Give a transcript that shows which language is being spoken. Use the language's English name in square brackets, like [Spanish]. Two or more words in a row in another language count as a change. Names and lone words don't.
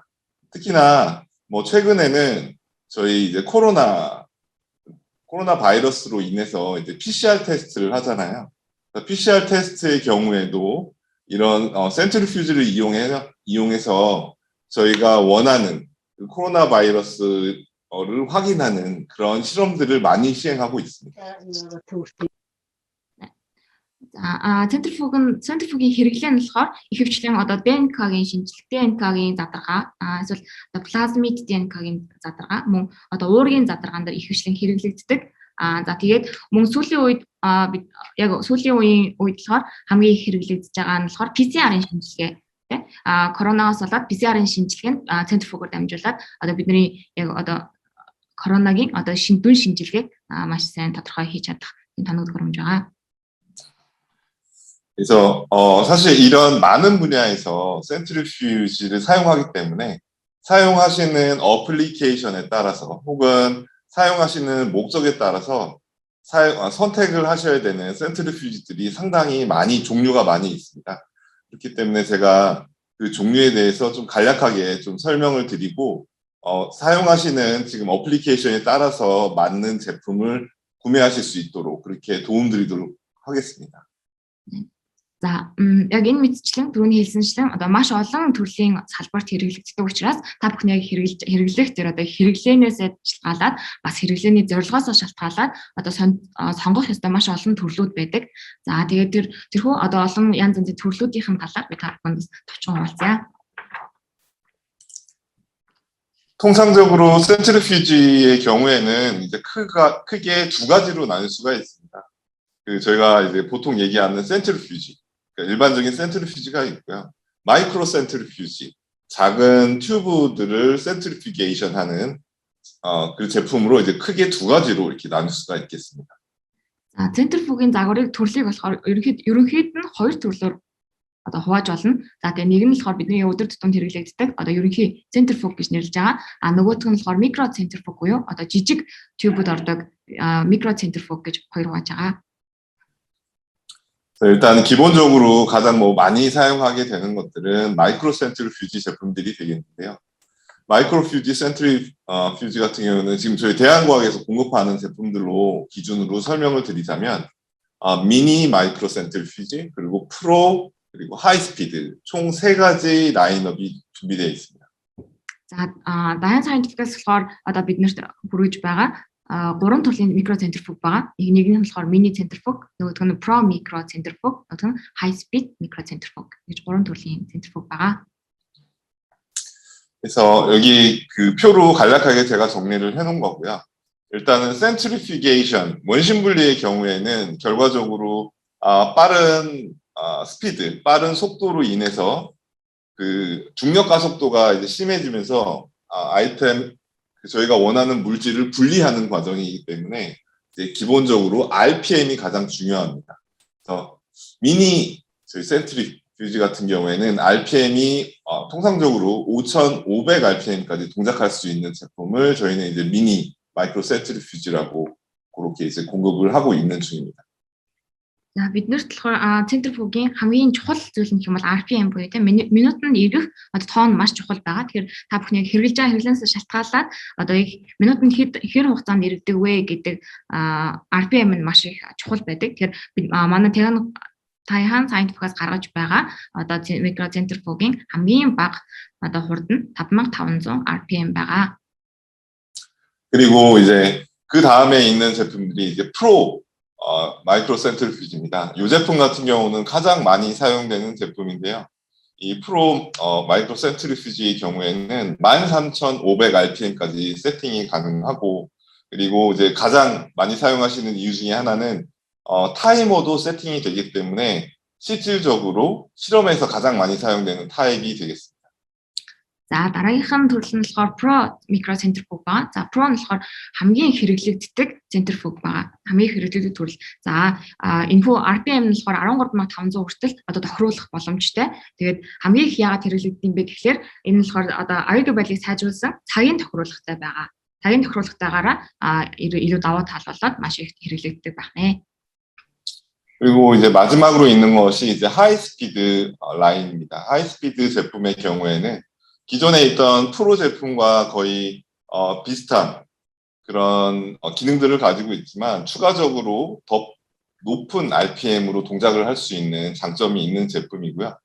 [Korean] 특히나 뭐 최근에는 저희 이제 코로나 바이러스로 인해서 이제 PCR 테스트를 하잖아요. PCR 테스트의 경우에도 이런 센트리퓨즈를 이용해서 저희가 원하는 그 코로나 바이러스를 확인하는 그런 실험들을 많이 시행하고 있습니다. [Mongolian] центрифугийн хэрэглээ нь болохоор ихэвчлэн одоо ДНК-гийн шинжилгээ, ДНК-гийн задаргаа, эсвэл одоо плазмид ДНК-гийн задаргаа, мөн одоо уургийн задаргаан дээр ихэвчлэн хэрэглэгддэг. За тэгээд мөн сүүлийн үед бид яг сүүлийн үеийн үед болохоор хамгийн их хэрэглэгдэж байгаа нь болохоор PCR-ын шинжилгээ. Коронавирус болоод PCR-ын шинжилгээ нь центрифугаар дамжуулаад одоо бидний яг одоо коронагийн одоо дүн шинжилгээг маш сайн тодорхой хийж чадах тоног төхөөрөмж байгаа. [Korean] 그래서 사실 이런 많은 분야에서 센트리퓨지를 사용하기 때문에 사용하시는 어플리케이션에 따라서 혹은 사용하시는 목적에 따라서 선택을 하셔야 되는 센트리퓨지들이 상당히 종류가 많이 있습니다. 그렇기 때문에 제가 그 종류에 대해서 좀 간략하게 좀 설명을 드리고 사용하시는 지금 어플리케이션에 따라서 맞는 제품을 구매하실 수 있도록 그렇게 도움드리도록 하겠습니다. [Mongolian] За яг энэ мэдчлэн түрүүний хэлсэнчлэн одоо маш олон төрлийн салбарт хэрэглэгддэг учраас та бүхэн яг хэрэглэх тэр одоо хэрэглээнээс шалтгаалаад бас хэрэглээний зорилгоос шалтгаалаад одоо сонгох ёстой маш олон төрлүүд байдаг. За тэгээд тэрхүү одоо олон янз янзын төрлүүдийн талаар би та бүхэнд товчхон хуваалцъя. [Korean] 통상적으로 센트리퓨지의 경우에는 이제 크게 두 가지로 나눌 수가 있습니다. 저희가 이제 보통 얘기하는 센트리퓨지, 그러니까 일반적인 센트리퓨지가 있고요. 마이크로 센트리퓨지, 작은 튜브들을 센트리피게이션하는 그 제품으로 이제 크게 두 가지로 이렇게 나눌 수가 있겠습니다. [Mongolian] Центрифугийн загварыг төрлийг болохоор ерөнхийд нь хоёр төрлөөр одоо хувааж болно. За тэгээ нэг нь болохоор бидний өдөр тутамд хэрэглэгддэг одоо ерөнхий центрифуг гэж нэрлэж байгаа. Нөгөөх нь болохоор микро центрифуг буюу одоо жижиг тюбүүд ордог микро центрифуг гэж хоёр хувааж байгаа. [Korean] 일단 기본적으로 가장 많이 사용하게 되는 것들은 마이크로 센트리퓨지 제품들이 되겠는데요. 마이크로 센트리퓨지 같은 경우는 지금 저희 대한과학에서 공급하는 제품들로 기준으로 설명을 드리자면 미니 마이크로 센트리퓨지, 그리고 프로, 그리고 하이스피드 총 세 가지 라인업이 준비되어 있습니다. [Mongolian] За Dayan Scientific-аас болохоор одоо биднэрт хүргэж байгаа гурван төрлийн микро центрифуг байгаа. Нэг нь болохоор мини центрифуг, нөгөөх нь про микро центрифуг, нөгөөх нь [English] high speed [Mongolian] микро центрифуг гэж гурван төрлийн центрифуг байгаа. [Korean] 그래서 여기 그 표로 간략하게 제가 정리를 해놓은 거고요. 일단은 센트리피게이션, 원심 분리의 경우에는 결과적으로 빠른 스피드, 빠른 속도로 인해서 그 중력 가속도가 이제 심해지면서 저희가 원하는 물질을 분리하는 과정이기 때문에 이제 기본적으로 RPM이 가장 중요합니다. 그래서 미니 저희 센트리퓨지 같은 경우에는 RPM이 통상적으로 5,500 RPM까지 동작할 수 있는 제품을 저희는 이제 미니 마이크로 센트리퓨지라고 그렇게 이제 공급을 하고 있는 중입니다. [Mongolian] За биднэрт болохоор центрифугийн хамгийн чухал зүйл нь юм бол RPM буюу тийм минутанд эргэх одоо тоон маш чухал байгаа. Тэгэхээр та бүхний хэрэглэж байгаа хэрэглэнээс шалтгаалаад одоо минутанд хэр хугацаанд эргэдэг вэ гэдэг RPM нь маш их чухал байдаг. Тэгэхээр манай Dayan Scientific-аас гаргаж байгаа одоо микро центрифугийн хамгийн бага одоо хурд нь 5500 RPM байгаа. [Korean] 그리고 이제 그 다음에 있는 제품들이 이제 프로 마이크로 센트리퓨지입니다. 이 제품 같은 경우는 가장 많이 사용되는 제품인데요. 이 프로 마이크로 센트리퓨지의 경우에는 13,500 RPM까지 세팅이 가능하고, 그리고 이제 가장 많이 사용하시는 이유 중에 하나는 타이머도 세팅이 되기 때문에 실질적으로 실험에서 가장 많이 사용되는 타입이 되겠습니다. [Mongolian] За дараагийнх нь төрөл нь болохоор [English] Pro micro centrifuge [Mongolian] байгаа. За Pro нь болохоор хамгийн хэрэглэгддэг centrifuge байгаа. Хамгийн хэрэглэгддэг төрөл. За энэхүү RPM нь болохоор 13500 хүртэл одоо тохируулах боломжтой. Тэгээд хамгийн их яагаад хэрэглэгддэг юм бэ гэхээр энэ нь болохоор одоо аюулгүй байдлыг сайжруулсан цагийн тохируулгатай байгаа. Цагийн тохируулгатайгаараа илүү давуу тал болоод маш их хэрэглэгддэг байна. [Korean] 그리고 이제 마지막으로 있는 것이 이제 하이스피드 라인입니다. 하이스피드 제품의 경우에는 기존에 있던 프로 제품과 거의 비슷한 그런 기능들을 가지고 있지만 추가적으로 더 높은 RPM으로 동작을 할 수 있는 장점이 있는 제품이고요.